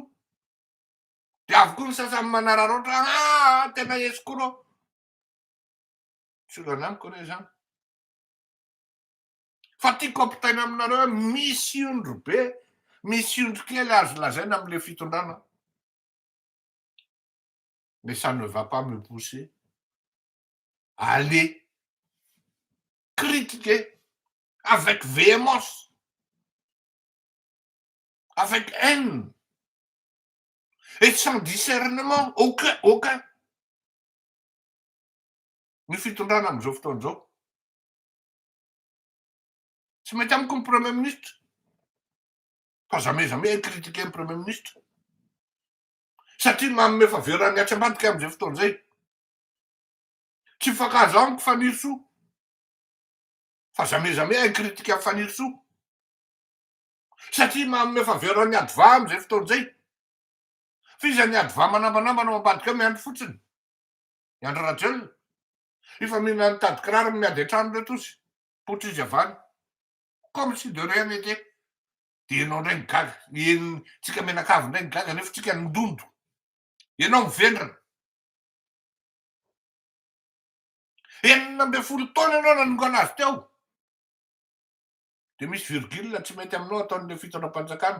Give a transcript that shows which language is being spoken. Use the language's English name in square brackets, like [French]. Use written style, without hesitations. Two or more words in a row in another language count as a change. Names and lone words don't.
[Malagasy] Dia avy koa ny sasany manararoatra, tena escroc. Tsy olana amiko anie zany. Fa tiako ampitaina aminareo hoe misy indro be, misy indro kely azo lazaina amin'ilay fitondrana. [French] Mais ça ne va pas me pousser à aller critiquer avec véhémence, avec haine Et sans discernement, aucun. [Malagasy] Ny fitondrana am'izao fotoana zao. Tsy mety amiko ny [French] premier ministre. [Malagasy] Fa [French] jamais critiquer [Malagasy] ny [French] premier ministre. [Malagasy] Satria manome faverany atsy ambadika am'izay fotoana zay. Tsy mifankahazo amiko Faniry Soa. Fa [French] jamais critiquer [Malagasy] amin'ny Faniry Soa. Satria manome faverany ady va am'izay fotoana zay. Fiza ny ady va manambanambana ao ambadika miandry fotsiny. Miandry rajelona. Efa mihina nitady kiraro miady an-trano reto izy. Poitra izy avany. [French] Comme si de rien n'était. [Malagasy] Ianao indray gaga, tsika menakavy indray gaga nefa tsika nindondo. Ianao mivendrana. 40 taona ianao nanongana azy teo. De misy virgule tsy mety aminao ataon'le fitondram-panjakana.